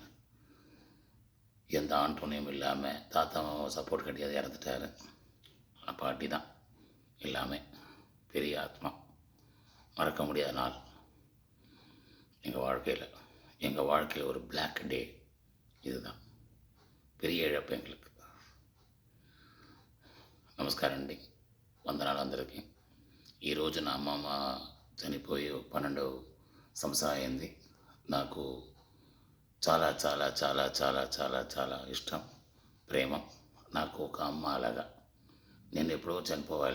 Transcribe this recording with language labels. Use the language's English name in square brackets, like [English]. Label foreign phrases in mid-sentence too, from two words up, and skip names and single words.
[Tamil] எந்த ஆண் துணையும் இல்லாமல், தாத்தாவும் சப்போர்ட் கிடையாது, இறந்துட்டார். பாட்டி தான் எல்லாமே. பெரிய ஆத்மா, மறக்க முடியாத நாள் எங்கள் வாழ்க்கையில் ஒரு [English] black day. [Tamil] இதுதான் பெரிய இழப்பு எங்களுக்கு. [Telugu] నమస్కారం అండి, వందనాలు అందరికీ. ఈరోజు నా అమ్మమ్మ చనిపోయి 12వ సంవత్సరం అయింది. నాకు చాలా చాలా చాలా చాలా చాలా చాలా ఇష్టం, ప్రేమ. నాకు ఒక అమ్మ అలాగా. నేను ఎప్పుడో చనిపోవాలి.